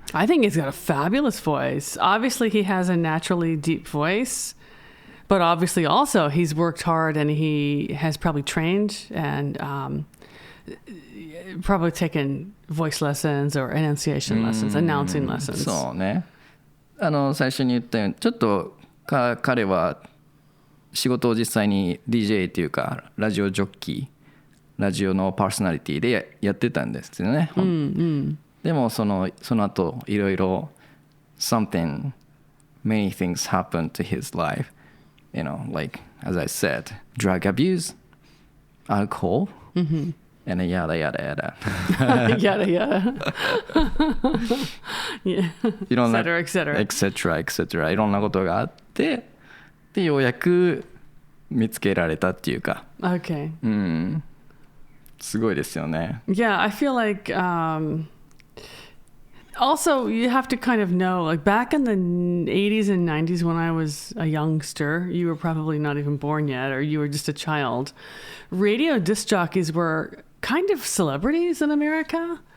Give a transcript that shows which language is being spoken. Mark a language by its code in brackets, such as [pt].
[en] I think he's got a fabulous voice. Obviously, he has a naturally deep voice, but obviously also he's worked hard and he has probably trained and probably taken voice lessons or enunciation lessons, announcing lessons. [ja] そうね。最初に言ったようにちょっと彼は仕事を実際に DJ っていうかラジオジョッキー、ラジオのパーソナリティでやってたんですよね。でもその後いろいろ [en] many things happened to his life. You know, like as I said, drug abuse, alcohol, and yada yada yada. Yada yada. Yeah. [ja] いろんな [en] etc. [ja] いろんなことがあってでようやく見つけられたっていうか。 [en] Okay. [ja] すごいですよね。 [en] Yeah, I feel like also you have to kind of know, like back in the 80s and 90s when I was a youngster, you were probably not even born yet or you were just a child. Radio disc jockeys were kind of celebrities in America.